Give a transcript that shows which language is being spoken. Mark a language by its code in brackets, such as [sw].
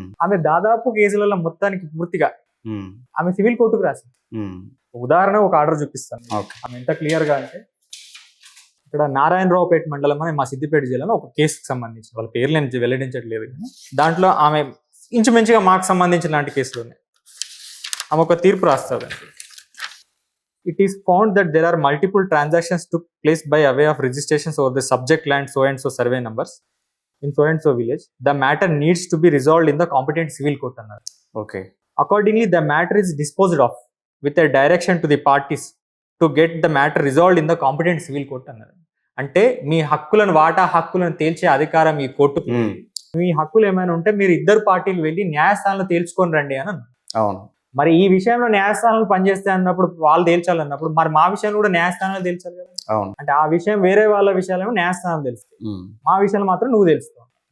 [te] ఆమె దాదాపు కేసులలో మొత్తానికి పూర్తిగా ఆమె సివిల్ కోర్టుకు రాసింది. ఉదాహరణ ఒక ఆర్డర్ చూపిస్తాను. ఆమె ఎంత క్లియర్ గా అంటే, ఇక్కడ నారాయణరావుపేట మండలం అని మా సిద్దిపేట జిల్లాలో ఒక కేసుకు సంబంధించి, వాళ్ళ పేర్లు నేను వెల్లడించట్లేదు కానీ దాంట్లో ఆమె ఇంచుమించుగా మాకు సంబంధించిన లాంటి కేసులు ఉన్నాయి. ఆమె ఒక తీర్పు రాస్తుంది. [en] It is found that there are multiple transactions took place by way of registrations over the subject land so and so survey numbers in so and so village. The matter needs to be resolved in the competent civil court. Okay. Accordingly, the matter is disposed of with a direction to the parties to get the matter resolved in the competent civil court. [te] అంటే మీ హక్కులను, వాటా హక్కులను తేల్చే అధికారం ఈ కోర్టుకు. మీ హక్కులు ఏమైనా ఉంటే మీరు ఇద్దరు పార్టీలు వెళ్ళి న్యాయస్థానంలో తేల్చుకొని రండి అని అన్నారు. అవును. మరి ఈ విషయంలో న్యాయస్థానాలు పనిచేస్తాయి అన్నప్పుడు, వాళ్ళు తేల్చాలన్నప్పుడు మరి మా విషయంలో కూడా న్యాయస్థానాలు తేల్చాలి కదా. అవును. అంటే ఆ విషయం వేరే వాళ్ళ విషయాలేమో న్యాయస్థానం తెలుస్తాయి, మా విషయాలు మాత్రం నువ్వు తెలుస్తావు.